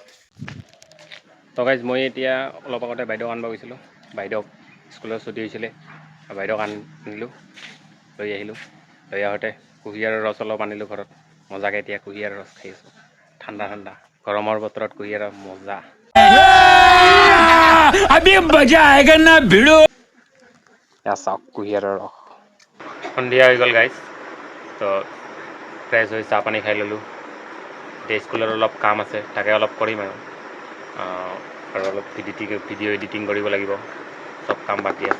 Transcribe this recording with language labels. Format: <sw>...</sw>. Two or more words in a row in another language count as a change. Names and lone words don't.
<as>তো গাইজ মই এতিয়া অলপ আগতে বাইদেউক আনিব গৈছিলোঁ, বাইদেউক স্কুলত ছুটি হৈছিলে, বাইদেউক আনিলোঁ, লৈ আহিলোঁ। লৈ আহোঁতে কুঁহিয়াৰৰ ৰস অলপ আনিলোঁ ঘৰত, মজাকৈ এতিয়া কুঁহিয়াৰৰ ৰস খাই আছোঁ, ঠাণ্ডা ঠাণ্ডা গৰমৰ বতৰত কুঁহিয়াৰৰ মজা।</as> <hi>अभी मजा आएगा ना भिड़ो।</hi> <as>চাওক কুঁহিয়াৰৰ ৰস। সন্ধিয়া হৈ গ'ল গাইজ, তো ফ্ৰেছ হৈ চাহ পানী খাই ল'লোঁ। এতিয়া স্কুলত অলপ কাম আছে, তাকে অলপ কৰিম আৰু অলপ ভিডিঅ' এডিটিং কৰিব লাগিব, চব কাম বাকী আছে।</as>